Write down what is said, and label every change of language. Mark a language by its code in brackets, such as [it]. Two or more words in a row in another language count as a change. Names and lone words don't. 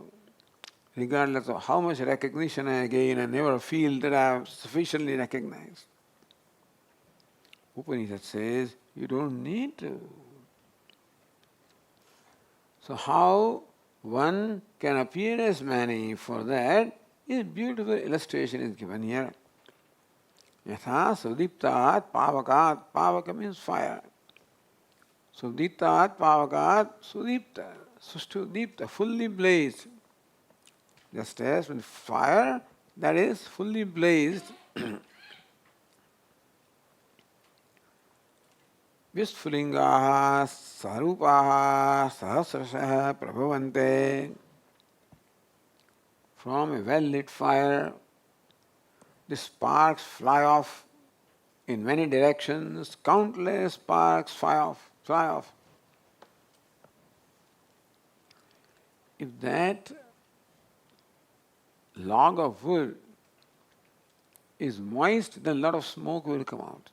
[en] Regardless of how much recognition I gain, I never feel that I am sufficiently recognized. Upanishad says, you don't need to. So how one can appear as many, for that is beautiful illustration is given here. [sa] Yatha sudiptat pavakat, [en] pavaka means fire. [sa] Sudiptat pavakat, sudipta, sustudipta, [en] fully blazed. Just as with fire that is fully blazed, [sa] Vishfulingaha sarupaha sahasrasah prabhavante. [en] From a well-lit fire, the sparks fly off in many directions, countless sparks fly off. If that log of wood is moist, then a lot of smoke will come out.